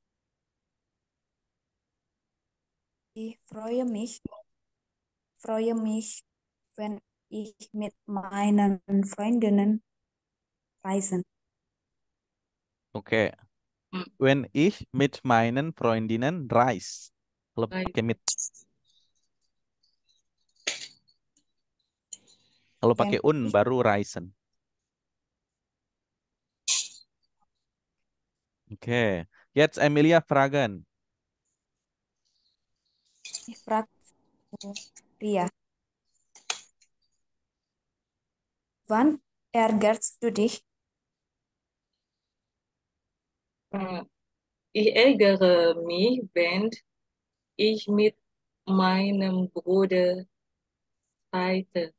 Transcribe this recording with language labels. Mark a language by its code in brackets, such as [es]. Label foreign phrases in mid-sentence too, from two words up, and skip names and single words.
[de] Ich freue mich, wenn ich mit meinen Freundinnen reisen. [id] Oke. Hmm. [de] When ich mit meinen Freundinnen reise. [id] Kalau pakai mit. Kalau pakai baru reisen. Oke. [de] Jetzt Emilia fragen. Ich frage Ria. Wann ärgerst du dich? Ich ärgere mich, wenn ich mit meinem Bruder streite.